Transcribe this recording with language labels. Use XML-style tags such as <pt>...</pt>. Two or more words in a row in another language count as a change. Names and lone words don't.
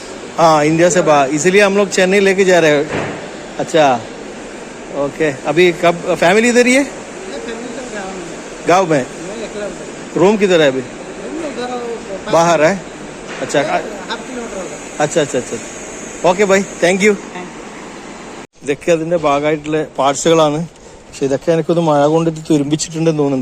<hi>हाँ, इंडिया से बाहर, इसलिए हम लोग चेन्नई लेके जा रहे हैं. अच्छा ओके. अभी कब फैमिली इधर ही है? गाँव में. रूम किधर है अभी? बाहर है. अच्छा अच्छा.</hi> <en>okay bye, thank you.</en> <ml>ഇതൊക്കെ അതിൻ്റെ ഭാഗമായിട്ടുള്ള പാർട്സുകളാണ്. പക്ഷെ ഇതൊക്കെ എനിക്കൊന്ന് മഴ കൊണ്ടിട്ട് തുരുമ്പിച്ചിട്ടുണ്ടെന്ന് തോന്നുന്നുണ്ട്.</ml>